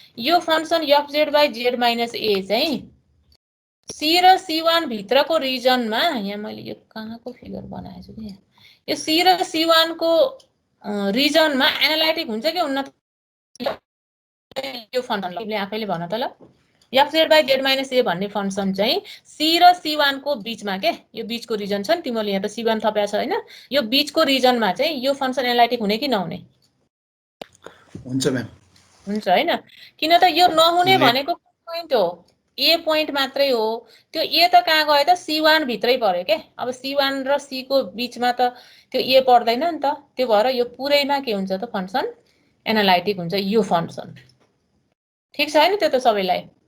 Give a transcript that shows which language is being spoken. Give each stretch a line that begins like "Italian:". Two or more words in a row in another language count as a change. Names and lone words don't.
Nepali: यो फंक्सन एफजेड बाई जेड माइनस ए चाहिँ सी र C1 भित्रको रिजनमा यहाँ मैले यो कहाँको फिगर बनाएको छु कि यो सी र C1 को रिजनमा एनालाइटिक हुन्छ कि हुन्न यो फंक्सनले आफैले भन त ल fz/z - a भन्ने फंक्सन चाहिँ सी र C1 को बीचमा के यो बीचको रिजन छ नि तिमीले यहाँ त C1 थपेको छ हैन यो बीचको रिजनमा चाहिँ यो फंक्सन एनालाइटिक हुने कि नहुने हुन्छ म्याम हुन्छ हैन किन त यो नहुने भनेको पोइन्ट हो ए पोइन्ट मात्रै हो त्यो ए त कहाँ गयो त C1 भित्रै पर्यो के अब C1 र C को बीचमा त त्यो ए पर्दैन नि त त्यो भएर यो पुरैमा के हुन्छ त फंक्सन एनालाइटिक हुन्छ यो फंक्सन ठीक छ हैन त्यो त सबैलाई